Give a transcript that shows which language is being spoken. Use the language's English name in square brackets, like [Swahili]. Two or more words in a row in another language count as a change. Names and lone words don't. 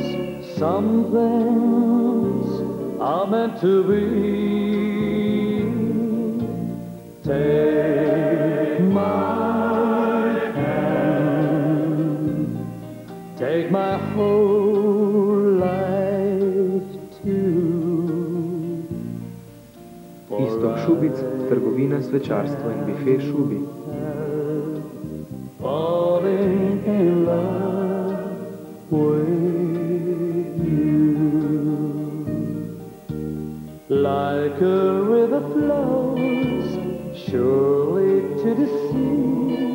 [English] Some things are meant to be. Take my hand, take my whole life too. [Slovenian] Iztok Šubic, trgovina, svečarstvo in bife Šubi. [English] Falling in love with you. Like a river flows surely to the sea.